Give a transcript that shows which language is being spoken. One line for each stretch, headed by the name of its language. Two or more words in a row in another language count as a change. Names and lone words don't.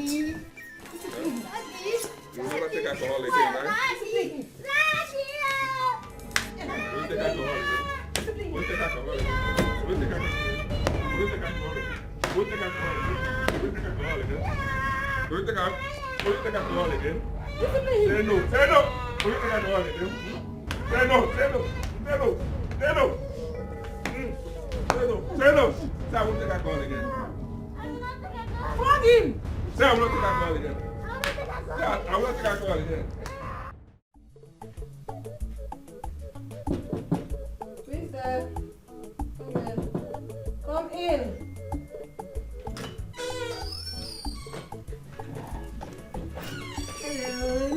English: You will never take alcohol again, right? Daddy. Will you take alcohol again? Will you take alcohol again? Will you take alcohol again? Will you take alcohol again? Will you take alcohol again? Will you take alcohol again? Will you take alcohol again? Say no. Say no. Will you take alcohol again? Say no. Say no. Say no. Say no. Say no. Say no. Say I won't take alcohol again. Flog him. Say I will not take alcohol again. Say I will not take alcohol again. Who's there? Come in. Hello.